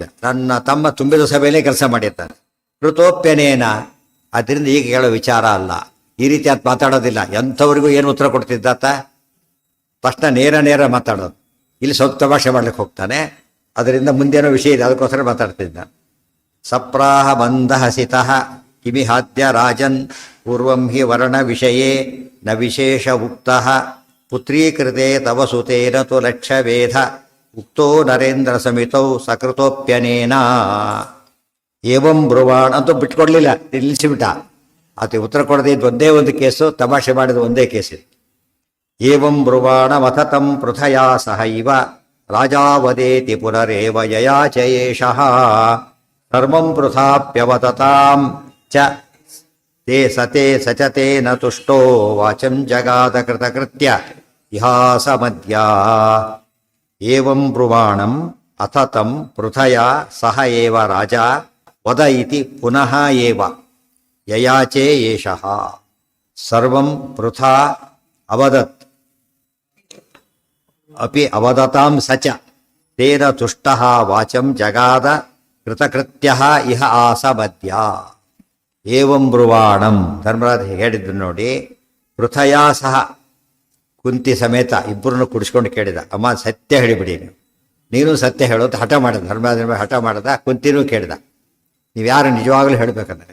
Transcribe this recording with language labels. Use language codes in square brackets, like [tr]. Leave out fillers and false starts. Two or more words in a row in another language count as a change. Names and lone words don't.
[kn] ನನ್ನ ತಮ್ಮ ತುಂಬಿದ ಸಭೆಯಲ್ಲೇ ಕೆಲಸ ಮಾಡಿರ್ತಾನೆ. ಕೃತೋಪ್ಯನೇನ, ಅದರಿಂದ ಈಗ ಹೇಳೋ ವಿಚಾರ ಅಲ್ಲ. ಈ ರೀತಿ ಅದು ಮಾತಾಡೋದಿಲ್ಲ. ಎಂಥವ್ರಿಗೂ ಏನು ಉತ್ತರ ಕೊಡ್ತಿದ್ದಾತ, ತಕ್ಷಣ ನೇರ ಮಾತಾಡೋದು. ಇಲ್ಲಿ ಸ್ವಲ್ಪ ತಮಾಷೆ ಮಾಡ್ಲಿಕ್ಕೆ ಹೋಗ್ತಾನೆ. ಅದರಿಂದ ಮುಂದೇನೋ ವಿಷಯ ಇದೆ, ಅದಕ್ಕೋಸ್ಕರ ಮಾತಾಡ್ತಿದ್ದ. [sa] ಸಪ್ರಾಹ ಮಂದಹಸಿತಃ ಕಿಮಿಹಾದ್ಯ ರಾಜನ್ ಪೂರ್ವಂ ಹಿ ವರ್ಣ ವಿಷಯೇ ನ ವಿಶೇಷ ಉಕ್ತಃ ಪುತ್ರೀಕೃತೆ ತವ ಸುತೇನ ತು ಲಕ್ಷ್ಯವೇಧ ಉಕ್ತೋ ನರೇಂದ್ರ ಸಮಿತೌ ಸಕೃತೋಪ್ಯನೇನ ಏವಂ ಬ್ರುವಾಣ [kn] ಅಂತೂ ಬಿಟ್ಕೊಡ್ಲಿಲ್ಲ, ನಿಲ್ಲಿಸಿಬಿಟ್ಟ. ಆತ ಉತ್ತರ ಕೊಡದೆ ಇದು ಒಂದೇ ಒಂದು ಕೇಸು, ತಮಾಷೆ ಮಾಡಿದ ಒಂದೇ ಕೇಸಿದೆ. [sa] ಏವಂ ಬ್ರುವಾಣ ಮಥತಂ ಪೃಥಯಾ ಸಹ ಇವ ರಾಜಾವದೇತಿ ಪುನರೇವ ಯಯಾಚಯೇಷಃ ಧರ್ಮಂ ಪೃಥಾಪ್ಯವತತಾಂ ಚ ತೇ ಸತೆ ಸಚತೇನ ತುಷ್ಟೋ ವಾಚಂ ಜಗಾದ ಕೃತಕೃತ್ಯ ಇಹಾಸ ಮಧ್ಯ ಏವಂ ಬ್ರುವಾಣಂ ಅಥತಂ ಪೃಥಯಾ ಸಹ ಏವ ರಾಜ ವದ ಇತಿ ಪುನಃ ಏವ ಯಯಾಚೇ ಏಷಃ ಸರ್ವಂ ಪೃಥಾ ಅವದತ್ ಅಪಿ ಅವದತಾಂ ಸಚ ತೇನ ತುಷ್ಟಃ ವಾಚಂ ಜಗಾದ ಕೃತಕೃತ್ಯಃ ಇಹ ಆಸ ಮಧ್ಯ. ಏವಂ ಬ್ರುವಾಣಂ [kn] ಧರ್ಮರಾಜ ಹೇಳಿದ್ರು ನೋಡಿ. [sa] ಪೃಥಯಾ ಸಹ [kn] ಕುಂತಿ ಸಮೇತ ಇಬ್ಬರನ್ನು ಕುಡಿಸ್ಕೊಂಡು ಕೇಳಿದ, ಅಮ್ಮ ಸತ್ಯ ಹೇಳಿಬಿಡಿ, ನೀನು ಸತ್ಯ ಹೇಳೋದು ಹಠ ಮಾಡಿದ. ಧರ್ಮರಾಜನ ಮೇಲೆ ಹಠ ಮಾಡಿದ. ಕುಂತಿನೂ ಕೇಳಿದ, ನೀವು ಯಾರು ನಿಜವಾಗಲೂ ಹೇಳಬೇಕಂದ್ರೆ.